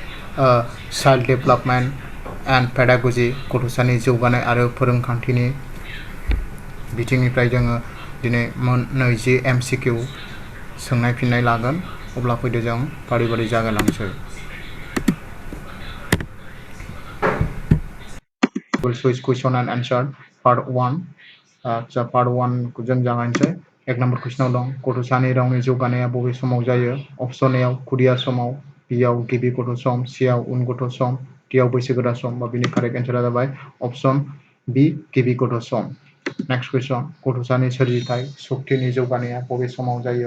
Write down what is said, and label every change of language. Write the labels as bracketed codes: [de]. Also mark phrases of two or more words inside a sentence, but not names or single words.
[en] Child Development and Pedagogy [brx] गथ'सानि जौगानाय आरो फोरोंखान्थिनि बिथिंनिफ्राय जोङो दिनै 20 MCQ सोंनाय फिननाय लागोन। अब्ला फैदो जों फारि फारि जागायलांसै। [en] We'll switch question and answer part 1. [brx] Part 1 खौ जों जागायनोसै। 1 नम्बर कुइसनाव दं गथ'सानि रावनि जौगानाया बबे समाव जायो? अपसन ए आव खुदिया समाव, बि आव गिबि गथ' सम, सि आव उन गथ' सम, डि आव बैसोगोरा सम। बिनि [en] correct answer [brx] जाबाय [en] option B [brx] गिबि गथ' सम। [en] next question [brx] गथ'सानि सोरजिथाय सक्तिनि जौगानाया बबे समाव जायो?